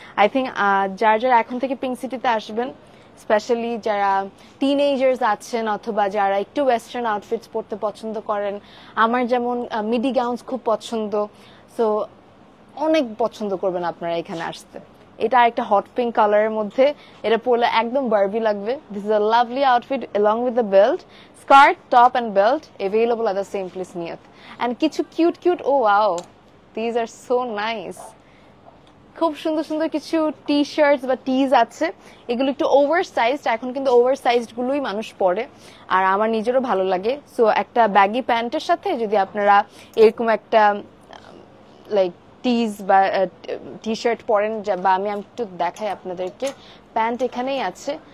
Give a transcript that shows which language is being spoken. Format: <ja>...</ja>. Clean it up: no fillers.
<en>I think</en> <bn>যারা এখন থেকে পিঙ্ক সিটিতে আসবেন, স্পেশালি যারা টিনেজার্স আছেন অথবা যারা একটু ওয়েস্টার্ন আউটফিটস পরতে পছন্দ করেন, আমার যেমন মিডি গাউনস খুব পছন্দ, সো অনেক পছন্দ করবেন আপনারা এখানে আসতে। এটা একটা হট পিঙ্ক কালারের মধ্যে, এটা পরলে একদম বারবি লাগবে।</bn> <en>This is a lovely outfit along with the belt, skirt, top and belt available at the same place নিয়ত।</en> <bn>and কিছু cute, O wow,</bn> <en>these are so nice,</en> <bn>খুব সুন্দর সুন্দর কিছু টি শার্টস বা টিজ আছে, এগুলো একটু ওভার সাইজড, এখন কিন্তু ওভার সাইজড গুলোই মানুষ পরে, আর আমার নিজেরও ভালো লাগে। সো একটা ব্যাগি প্যান্টের সাথে যদি আপনারা এরকম একটা লাইক টিজ বা টি শার্ট পরেন, বা আমি একটু দেখাই আপনাদেরকে, প্যান্ট এখানেই আছে।</bn>